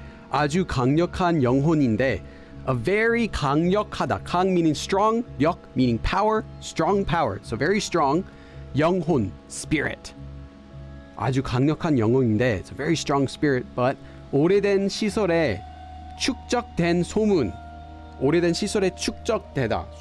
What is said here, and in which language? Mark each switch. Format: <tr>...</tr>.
<ko>아주 강력한 영혼인데,</ko> <en>a very</en> <ko>강력하다.</ko> <en>강 meaning strong, 역 meaning power, strong power. So very strong. 영혼, spirit.</en> <ko>아주 강력한 영혼인데,</ko> <en>it's a very strong spirit, but</en> <ko>오래된 시설에 축적된 소문. 오래된 시설에 축적되다.</ko>